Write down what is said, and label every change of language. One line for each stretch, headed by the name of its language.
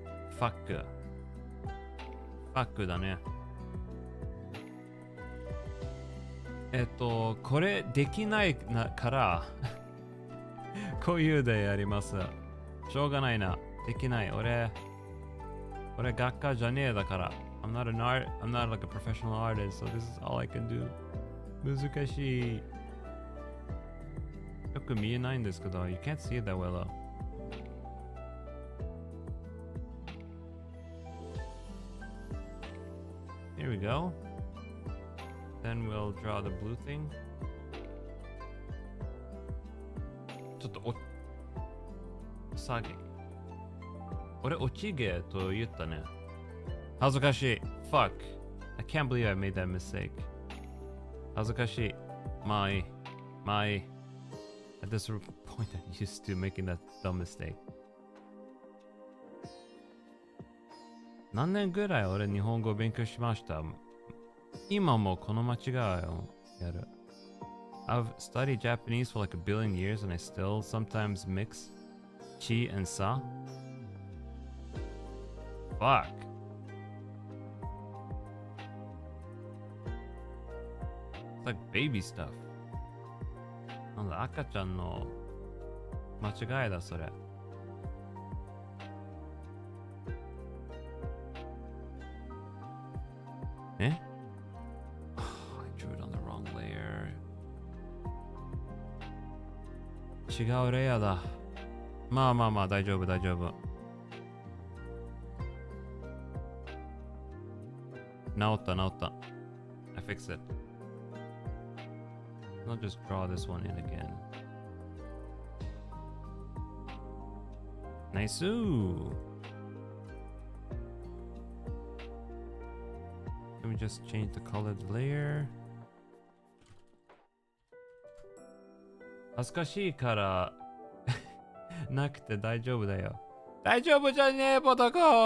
Japanese: ファック。ファックだね。これできないからこういうでやります。しょうがないな。できない。俺学科じゃねえだから。
English: I'm not like a professional artist, so this is all I can do.
Japanese: 難しい。よく見えないんですけど、
English: You can't see it that well though. Here we go. Then we'll draw the blue thing.
Japanese: ちょっと下げ。俺落ち毛と言ったね。恥ずかしい。Fuck.
English: I can't believe I made that mistake.
Japanese: 恥ずかしい。まあいい。まあいい。
English: At this point I'm used to making that dumb mistake.
Japanese: 何年ぐらい俺日本語を勉強しました。今もこの間違いをやる。
English: I've studied Japanese for like a billion years and I still sometimes mix chi and sa. Fuck. like baby stuff.
Japanese: なんだ、赤ちゃんの間違いだ、それ。え？
English: I drew it on the wrong layer.
Japanese: 違うレイヤーだ。まあまあまあ、大丈夫、大丈夫。治った、治った。
English: I fixed it. I'll just draw this one in again. Nice. Let me just change the colored layer.
Japanese: 恥ずかしいからなくて大丈夫だよ。大丈夫じゃねえ、ポトコ。